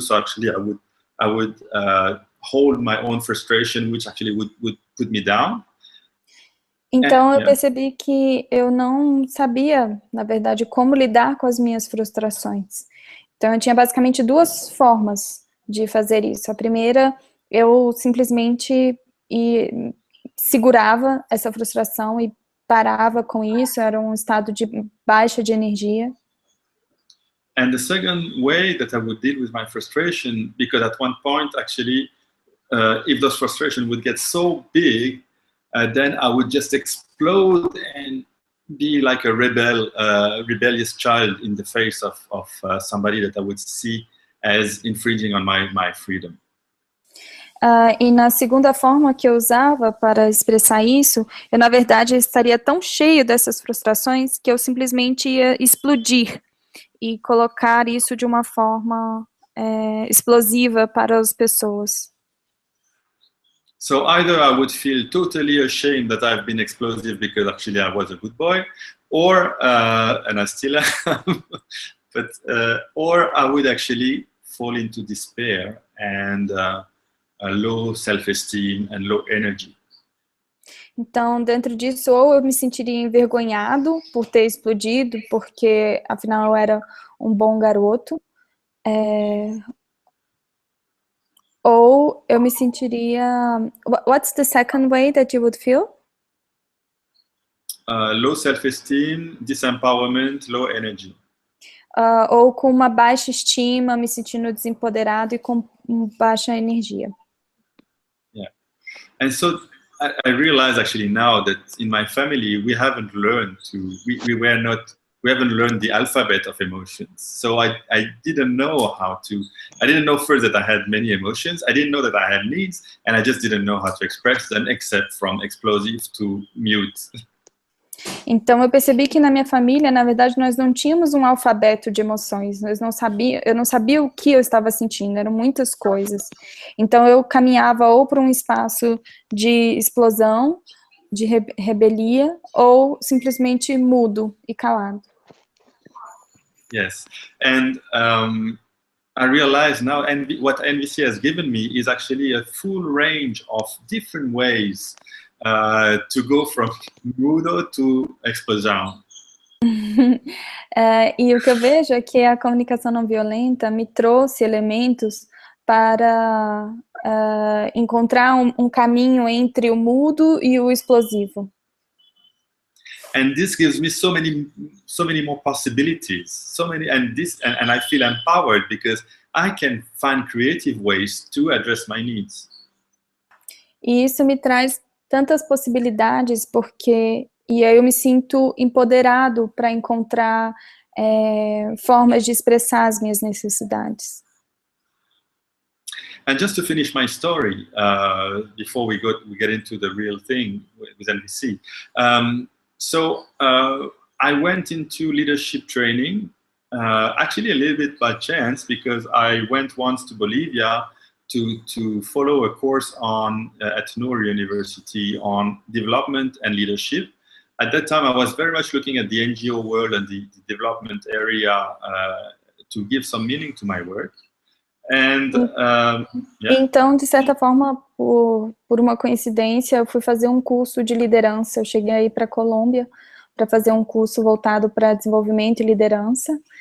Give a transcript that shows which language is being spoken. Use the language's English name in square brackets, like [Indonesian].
[English] So actually I would hold my own frustration, which actually would put me down. [Portuguese] Então eu percebi que eu não sabia, na verdade, como lidar com as minhas frustrações. Então eu tinha basicamente duas formas de fazer isso. A primeira, eu simplesmente segurava essa frustração e parava com isso, era um estado de baixa de energia. [English] And the second way that I would deal with my frustration, because at one point, actually, if those frustrations would get so big, then I would just explode and be like a rebellious child in the face of somebody that I would see as infringing on my freedom. [Portuguese] E na segunda forma que eu usava para expressar isso, eu na verdade estaria tão cheio dessas frustrações que eu simplesmente ia explodir e colocar isso de uma forma explosiva para as pessoas. [English] So either I would feel totally ashamed that I've been explosive because actually I was a good boy, or and I still am, but or I would actually fall into despair and a low self-esteem and low energy. [Portuguese] Então, dentro disso, ou eu me sentiria envergonhado por ter explodido, porque afinal eu era um bom garoto, ou eu me sentiria... [English] What's the second way that you would feel? Low self-esteem, disempowerment, low energy. [Portuguese] Ou com uma baixa estima, me sentindo desempoderado e com baixa energia. [English] Yeah. And so I realize actually now that in my family we haven't learned to, we were not we haven't learned the alphabet of emotions. So I didn't know I didn't know first that I had many emotions. I didn't know that I had needs, and I just didn't know how to express them, except from explosive to mute. [Portuguese] Então eu percebi que na minha família, na verdade, nós não tínhamos um alfabeto de emoções. Eu não sabia o que eu estava sentindo, eram muitas coisas. Então eu caminhava ou para um espaço de explosão, de rebelia, ou simplesmente mudo e calado. [English] Yes, and I realize now, what NVC has given me is actually a full range of different ways to go from [Portuguese] mudo [English] to [Portuguese] explosão. E o que eu vejo é que a comunicação não violenta me trouxe elementos para encontrar um caminho entre o mudo e o explosivo. [English] And this gives me so many more possibilities, and I feel empowered because I can find creative ways to address my needs. [Portuguese] E isso me traz tantas possibilidades, e aí eu me sinto empoderado para encontrar formas de expressar as minhas necessidades. [English] And just to finish my story, before we get into the real thing with NVC, so I went into leadership training, actually a little bit by chance, because I went once to Bolivia to follow a course at Noor University on development and leadership. At that time, I was very much looking at the NGO world and the development area to give some meaning to my work. And, [Portuguese] Então, de certa forma, por uma coincidência, eu fui fazer um curso de liderança. Eu cheguei aí para a Colômbia para fazer um curso voltado para desenvolvimento e liderança.